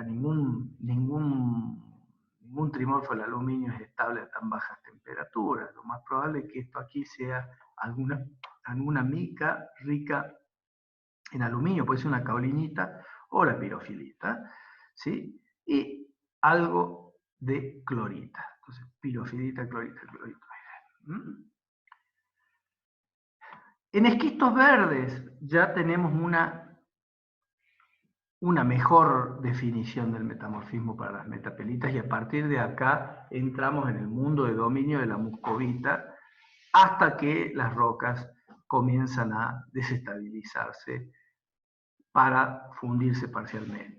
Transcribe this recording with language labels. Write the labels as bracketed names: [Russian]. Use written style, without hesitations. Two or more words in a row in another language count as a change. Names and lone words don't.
[Spanish] Ningún trimorfo del aluminio es estable a tan bajas temperaturas. Lo más probable es que esto aquí sea alguna mica rica en aluminio, puede ser una caolinita o la pirofilita, ¿sí? Y algo de clorita. Entonces, pirofilita, clorita, clorita. En esquistos verdes ya tenemos una mejor definición del metamorfismo para las metapelitas, y a partir de acá entramos en el mundo de dominio de la muscovita hasta que las rocas comienzan a desestabilizarse para fundirse parcialmente.